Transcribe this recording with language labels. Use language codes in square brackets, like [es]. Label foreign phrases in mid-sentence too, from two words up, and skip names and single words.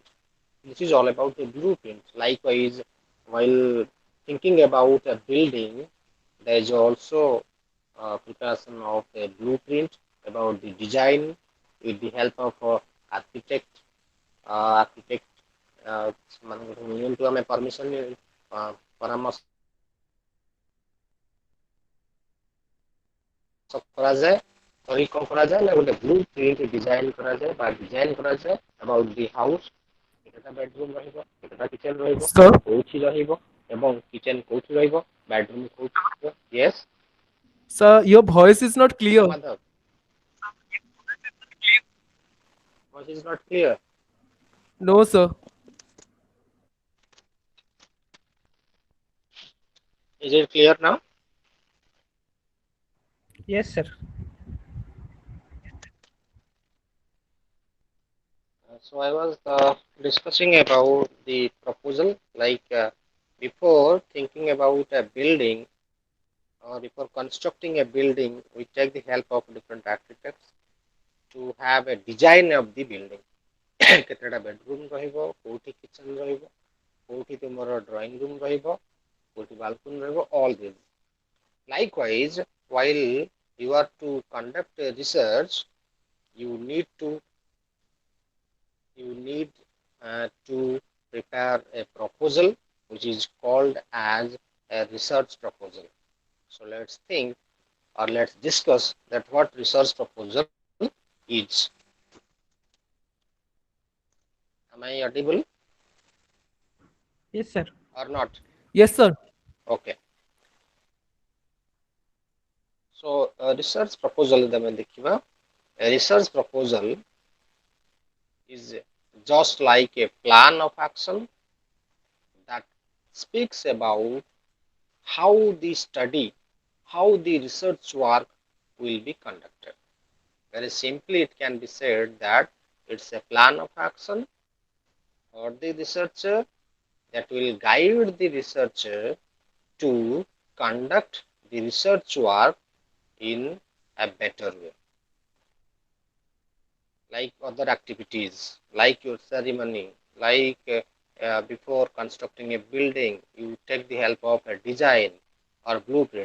[en] This is all about the blueprint. Likewise, while thinking about a building, there is also preparation of a blueprint about the design with the help of architect. [or] Architect ମାନଙ୍କୁ ନିଅନ୍ତୁ ଆମେ permission ପରାମର୍ଶ କରାଯାଏ କରି କ'ଣ କରାଯାଏ ନା ଗୋଟେ [en] blue print design [or] କରାଯାଏ ବା ଡିଜାଇନ କରାଯାଏ [en] about the house, [or] କେତେଟା ବେଡରୁମ ରହିବ, କେତେଟା କିଚେନ ରହିବ, [en] Sir, [or] କୋଉଠି ରହିବ ଏବଂ କିଚେନ କୋଉଠି ରହିବ, ବେଡରୁମ କୋଉଠି ରହିବ. [en] Yes, sir, your voice is not clear. Mr. Madhav, voice is not clear. No, sir. Is it clear now? Yes, sir. So I was discussing about the proposal, like before thinking about a building or before constructing a building, we take the help of different architects to have a design of the building. [or] କେତେଟା ବେଡରୁମ୍ ରହିବ, କୋଉଠି କିଚେନ୍ ରହିବ, କୋଉଠି ତୁମର [en] drawing room [or] ରହିବ, କୋଉଠି ବାଲକୁନି ରହିବ, [en] all this. Likewise, while you are to conduct a research, you need to prepare a proposal which is called as a research proposal. So let's think or let's discuss that what research proposal is. Am I audible Yes, sir. or not? Yes, sir. Okay. So research proposal [or] ଆମେ ଦେଖିବା. [en] A research proposal is just like a plan of action that speaks about how the study, how the research work will be conducted. Very simply, it can be said that It's a plan of action for the researcher that will guide the researcher to conduct the research work in a better way, like other activities, like your ceremony, like before constructing a building, you take the help of a design or blueprint.